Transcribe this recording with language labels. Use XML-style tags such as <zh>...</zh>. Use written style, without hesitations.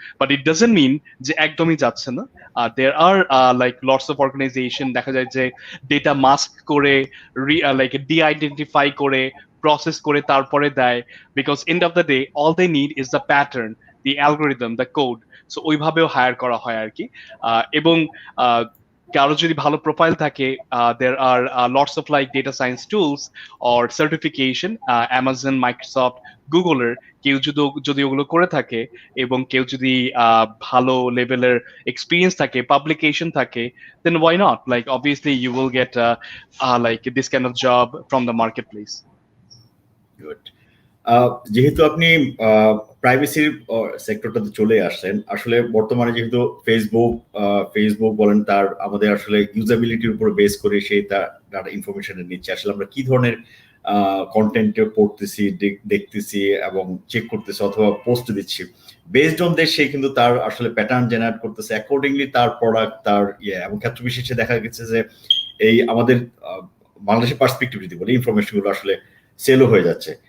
<en>but it doesn't mean</en> <bn>যে একদমই যাচ্ছে না।</bn> <en>there are like lots of organization</en> <bn>দেখা যায় যে ডেটা মাস্ক করে, লাইক ডি আইডেন্টিফাই করে, প্রসেস করে তারপরে দেয়,</bn> <en>Because end of the day all they need is the pattern, the algorithm, the code.</en> <bn>So ওইভাবেও higher করা হয় আর কি। এবং কারো যদি ভালো প্রোফাইল থাকে,</bn> <en>there are lots of like data science tools or certification, Amazon, Microsoft,</en> <bn>গুগলের কেউ যদি ওগুলো করে থাকে, এবং কেউ যদি ভালো লেভেলের এক্সপিরিয়েন্স থাকে, পাবলিকেশন থাকে,</bn> <en>then why not, like obviously you will get like this kind of job from the marketplace.</en> <bn>Good. যেহেতু আপনি প্রাইভেসির সেক্টরটাতে চলে আসছেন, আসলে বর্তমানে যেহেতু ফেসবুক বলেন, তার আমাদের আসলে ইউজাবিলিটির উপর বেস করে সেই তার ইনফরমেশন নিচ্ছে, আসলে আমরা কি ধরনের কন্টেন্ট পড়তেছি, দেখতেছি এবং চেক করতেছি অথবা পোস্ট দিচ্ছি, বেসড অন দেশ সে কিন্তু তার আসলে প্যাটার্ন জেনারেট করতেছে অ্যাকর্ডিংলি তার প্রোডাক্ট, তার এবং ক্ষেত্র বিশেষে দেখা গেছে যে এই আমাদের বাংলাদেশের পার্সপেক্টিভ যদি বলি, ইনফরমেশন গুলো আসলে সেলও হয়ে যাচ্ছে।</bn>